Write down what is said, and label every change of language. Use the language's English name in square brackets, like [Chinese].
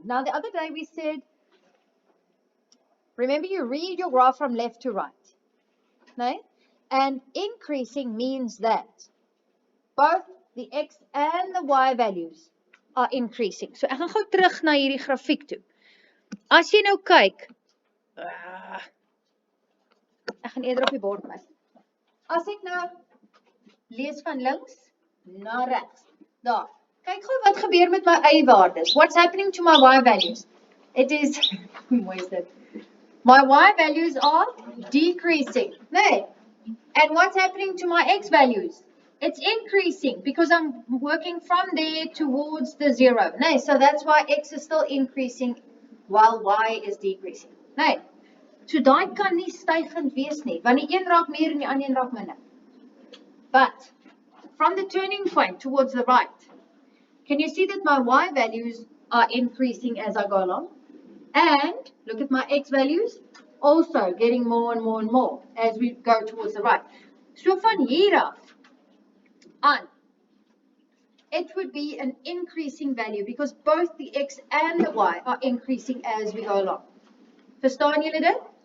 [English] Now the other day we said, remember you read your graph from left to right. No? And increasing means that both the x and the y values are increasing. [Afrikaans] So ek gaan gou terug na hierdie grafiek toe. As jy nou kyk, ek gaan eerder op die bord mis. As ek nou lees van links na regs, daar. Kyk gou wat gebeur met my y-waardes. [English] What's happening to my y values? It is, [Afrikaans] hoe is dit? [English] My y values are decreasing. Nee. And what's happening to my x values? It's increasing because I'm working from there towards the 0. Nee, so that's why x is still increasing while y is decreasing. [Afrikaans] Nee. So daai kan nie stygend wees nie, want die een raak meer en die ander een raak minder. [English] But from the turning point towards the right, can you see that my y values are increasing as I go along? And look at my x values, also getting more and more and more as we go towards the right. [Afrikaans] So van hier af aan, [English] it would be an increasing value because both the x and the y are increasing as we go along. [Afrikaans] Verstaan julle dit?